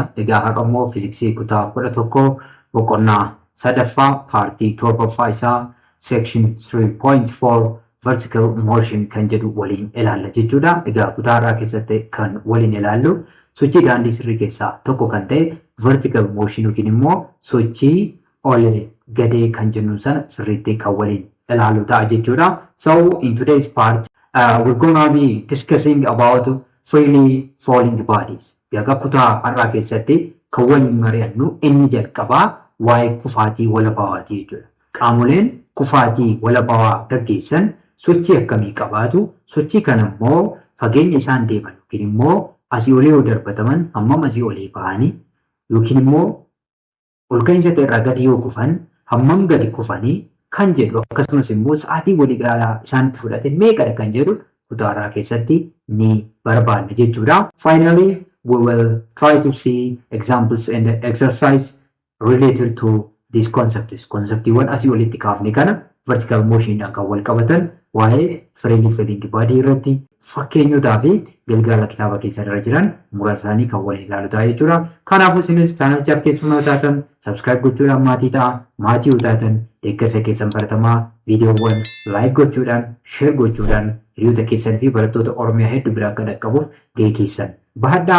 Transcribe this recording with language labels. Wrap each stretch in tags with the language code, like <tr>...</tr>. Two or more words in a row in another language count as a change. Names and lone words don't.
<om>Egaa har'ammoo fiiziksii kutaa 11 boqonnaa sadaffaa paartii torbaffaa isaa</om> <en>section 3.4 vertical motion</en> <om>kan jedhu waliin ilaalla jechuudha. Egaa kutaa har'aa keessatti kan waliin ilaallu sochii daandii sirrii keessaa tokko kan ta'e</om> <en>vertical motion</en> <om>yookiin immoo sochii ol gadee kan jennu sana sirriitti kan waliin ilaallu ta'a jechuudha.</om> <en>So in today's part we're gonna be discussing about freely falling bodies.</en> <om>Yaga kutaa har'aa keessatti kan waliin mari'annu inni jalqabaa waa'ee kufaatii walabaawaati jechuudha. Qaamoleen kufaatii walabawaa gaggeessan sochii akkamii qabaatu? Sochii kana immoo fageenya isaan deeman yookiin immoo asii olee yoo darbataman hammam asii olee ba'anii yookiin immoo ol ka'iinsa irraa gadi yoo kufan hammam gadi kufanii kan jedhu akkasumas immoo sa'aatii waliigalaa isaanitti fudhate meeqadha kan jedhu kutaa har'aa keessatti ni barbaanna jechuudha.</om> <en>Finally, we will try to see examples and exercise related to these concepts.</en> <om>Konseptiiwwan asii olitti kaafne kana</om> <en>vertical motion</en> <om>kan wal qabatan waa'ee</om> <en>freely falling body</en> <om>irratti fakkeenyotaa fi galgala kitaaba keessa irra jiran muraasa isaanii kan waliin ilaalu ta'a jechuudha. Kanaafuu isinis chaanalichaaf keessummaa taatan subscribe gochuudhaan maatii ta'a. Maatii yoo taatan deeggarsa keessan baratamaa viidiyoowwan like gochuudhaan share gochuudhaan hiriyoota keessan fi barattoota Oromiyaa hedduu biraa akka dhaqqabuuf gahee keessan bahadhaa.</om>